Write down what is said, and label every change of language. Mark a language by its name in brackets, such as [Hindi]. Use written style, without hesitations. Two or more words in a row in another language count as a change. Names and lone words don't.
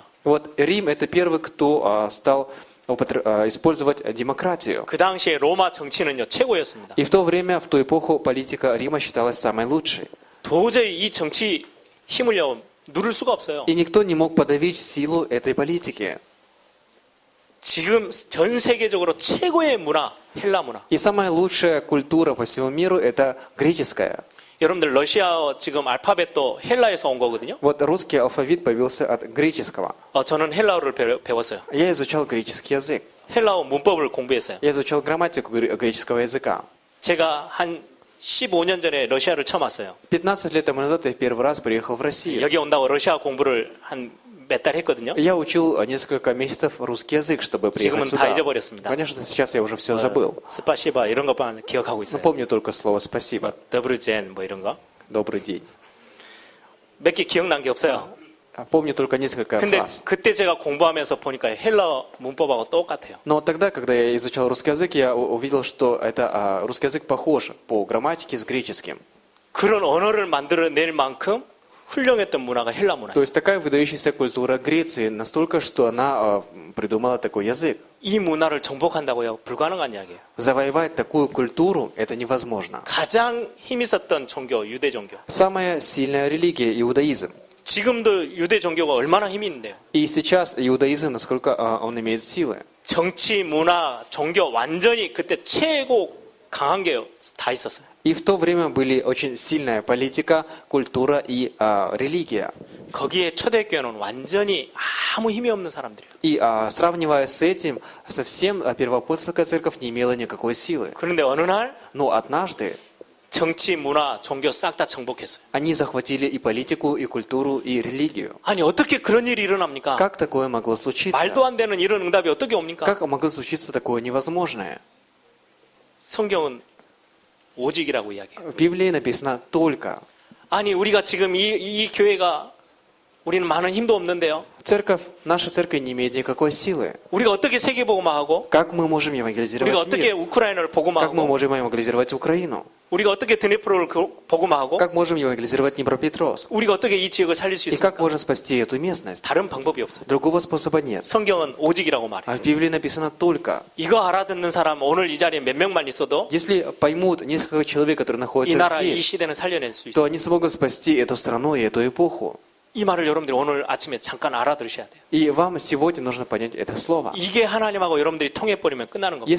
[Russian] Вот Рим – это первый, кто стал использовать демократию. [Korean] 그 당시에 로마 정치는요 최고였습니다. [Russian] И в то время, в ту эпоху, политика Рима считалась самой лучшей. [Korean] 도저히 이 정치 힘을요 누를 수가 없어요. [Russian] И никто не мог подавить силу этой политики. [Korean] 지금 전 세계적으로 최고의 문화 헬라 문화. [Russian] И самая лучшая культура по всему миру – это греческая. [Korean] 여러분들 러시아 지금 알파벳도 헬라에서 온 거거든요. [Russian] Вот русский алфавит появился от греческого. [Korean] 저는 헬라어를 배웠어요. [Russian] Я изучал греческий язык. [Korean] 헬라어 문법을 공부했어요. [Russian] Я изучал грамматику греческого языка. [Korean] 제가 한 15년 전에 러시아를 처음 왔어요. [Russian] 15 лет тому назад я первый раз приехал в Россию. [Korean] 여기 온다고 러시아 공부를 한 몇 달 했거든요. [Russian] Я учил несколько месяцев русский язык, чтобы [Korean] 지금은 [Russian] приехать [Korean] 다 [Russian] сюда. [Korean] 잊어버렸습니다. [Russian] Конечно, сейчас я уже все забыл. [Korean] 스파시바 이런 것만 기억하고 [Russian] Но [Korean] 있어요. [Russian] помню только слово «спасибо». [Korean] 더브르젠 뭐 이런 거. [Russian] Добрый день. [Korean] 몇 개 기억난 게 없어요. [Russian] Помню только несколько [Korean] 근데 [Russian] фраз. [Korean] 그때 제가 공부하면서 보니까 헬라어 문법하고 똑같아요. [Russian] Но тогда, когда я изучал русский язык, я увидел, что это русский язык похож по грамматике с греческим. [Korean] 그런 언어를 만들어낼 만큼 훌륭했던 문화가 헬라 문화예요. [Russian] То есть такая выдающаяся культура Греции настолько, что она придумала такой язык. [Korean] 이 문화를 정복한다고요? 불가능한 이야기예요. [Russian] Завоевать такую культуру это невозможно. [Korean] 가장 힘 있었던 종교, 유대 종교. [Russian] Самая сильная религия иудаизм. [Korean] 지금도 유대 종교가 얼마나 힘이 있는데요. [Russian] И сейчас иудаизм, насколько он имеет силы. [Korean] 정치, 문화, 종교 완전히 그때 최고 강한 게 다 있었어요. [Russian] И в то время были очень сильная политика, культура и религия. [Korean] 거기에 초대교회는 완전히 아무 힘이 없는 사람들이에요. [Russian] И сравнивая с этим, совсем первоапостольская церковь не имела никакой силы. [Korean] 그런데 어느 날 [Russian] Но однажды [Korean] 정치, 문화, 종교 싹 다 정복했어요. [Russian] они захватили и политику, и культуру, и религию. [Korean] 아니 어떻게 그런 일이 일어납니까? [Russian] Как такое могло случиться? [Korean] 말도 안 되는 이런 응답이 어떻게 옵니까? [Russian] Как могло случиться такое невозможное? [Korean] 성경은 오직이라고 이야기해요. [Russian] В Библии написано «только». [Korean] 아니 우리가 지금 이 교회가 우리는 많은 힘도 없는데요. [Russian] Церковь, наша церковь не имеет никакой силы. [Korean] 우리가 어떻게 세계복음화하고 [Russian] Как мы можем [Korean] 우리가 [Russian] евангелизировать [Korean] 어떻게 [Russian] мир? [Korean] 우크라이나를 [Russian] Как мы [Korean] 복음화하고 [Russian] можем евангелизировать Украину? [Korean] 우리가 어떻게 드네프로를 복음화하고 [Russian] Как можем евангелизировать Днепропетровск? [Korean] 우리가 어떻게 이 지역을 살릴 수 [Russian] И как [Korean] 있습니까? [Russian] можем спасти эту местность? [Korean] 다른 방법이 없어요. [Russian] Другого способа нет. [Korean] 성경은 오직이라고 말해요. [Russian] А в Библии написано «только». [Korean] 이거 알아듣는 사람 오늘 이 자리에 몇 명만 있어도 [Russian] Если поймут несколько человек, которые [Korean] 이 [Russian] находятся [Korean] 나라 이 [Russian] здесь, [Korean] 시대는 살려낼 수 [Russian] то [Korean] 있어요. [Russian] они смогут спасти эту страну и эту эпоху. [Korean] 이 말을 여러분들이 오늘 아침에 잠깐 알아들으셔야 돼요. [Russian] И вам сегодня нужно понять это слово. [Korean] 이게 하나님하고 여러분들이 통해버리면 끝나는 겁니다.